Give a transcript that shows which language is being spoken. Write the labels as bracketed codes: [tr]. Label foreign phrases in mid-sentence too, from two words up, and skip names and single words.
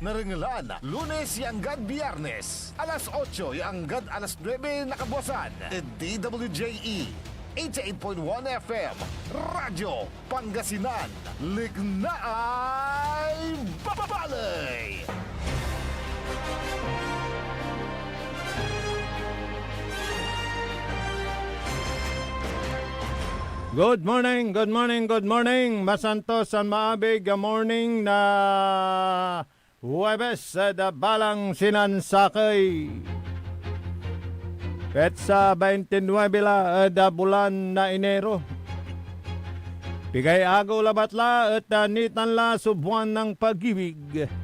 [pag] Naringalan, Lunes yanggad Biyernes, alas 8 yanggad alas 9 nakabuasan. At DWJE 88.1 FM Radyo Pangasinan. Liknaay babalay! [en] Good morning, good morning, good morning. [pag] Masanto San Maabig, [en] good morning [pag] na Huwebes sa balang sinansakay. Petsa 29 la da bulan na Enero. Pigay agaw labatla at nitan la subuan ng pag-ibig.